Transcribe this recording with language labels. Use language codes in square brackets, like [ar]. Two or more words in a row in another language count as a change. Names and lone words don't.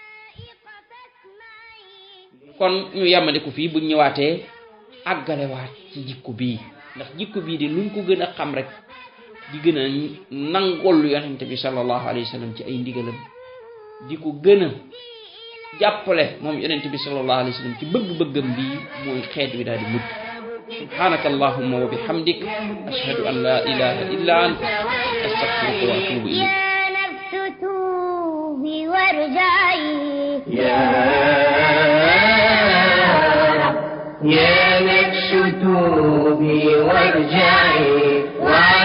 [wo] kon ñu yàmmandiku fii buñ ñëwaatee àggalewaat ci jikko bii ndax jikko bii di luñ ko gën a xam rek di gën a nangol yonent bi [ar] صلى الله عليه وسلم [wo] ci ay ndigalam di ko gën a jàppale moom yonent bi [ar] صلى الله عليه وسلم [wo] ci bëgg-bëggam bii mooy xeet wi daal di mucc [ar] سبحانك اللهم وبحمدك أشهد أن لا إله إلا أنت أستغفرك وأتوب إليك يا نفس توبي وارجعي وعن